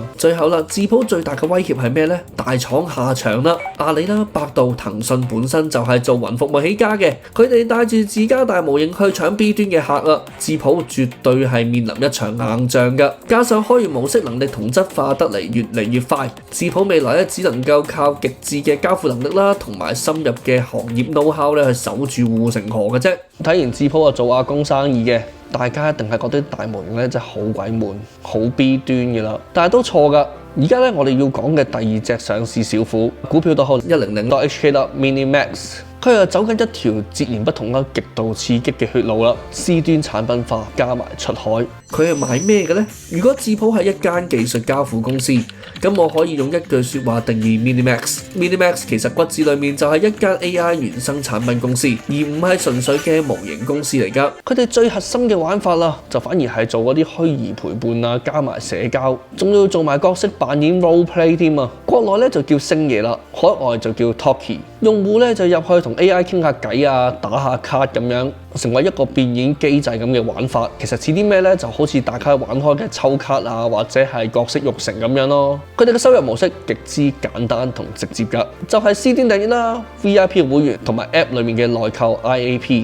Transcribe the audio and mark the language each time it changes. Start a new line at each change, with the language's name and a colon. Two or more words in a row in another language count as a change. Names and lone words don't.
Cantonese: 最後啦，智譜最大嘅威脅係咩呢？大廠下場啦，阿里啦、百度、騰訊本身就係做雲服務起家嘅，佢哋帶住自家大模型去搶 B 端嘅客啊，智譜絕對係面臨一場硬仗噶。加上開源模式能力同質化得嚟越嚟越快，智譜未來咧只能夠靠極致嘅交付能力啦，同埋深入嘅行業 know-how 咧去守住護城河嘅啫。睇完智譜啊做阿公生意嘅，大家一定係覺得大模型咧真係好鬼悶，好 B 端嘅啦。但係都錯噶。而家咧我哋要講嘅第二隻上市小虎，股票代號100.HK 啦 ，Minimax。佢又走緊一條截然不同啦、極度刺激嘅血路啦 ，C 端產品化加埋出海。佢係賣咩嘅呢？如果智譜係一間技術交付公司，咁我可以用一句説話定義 Minimax。Minimax 其實骨子裡面就係一間 AI 原生產品公司，而唔係純粹嘅模型公司嚟㗎。佢哋最核心嘅玩法啦，就反而係做嗰啲虛擬陪伴啊，加埋社交，仲要做埋角色扮演
English: role play
Cantonese: 添啊！國內咧就叫星爺啦，海外就叫 Talkie。用戶咧就入去同 AI 傾下偈啊，打下卡咁樣，成為一個變現機制咁嘅玩法。其實似啲咩咧？就好似大家玩開嘅抽卡啊，或者係角色育成咁樣咯。佢哋嘅收入模式極之簡單同直接㗎，就係 C 端訂閱啦、VIP 會員同埋 App 裡面嘅內購 IAP。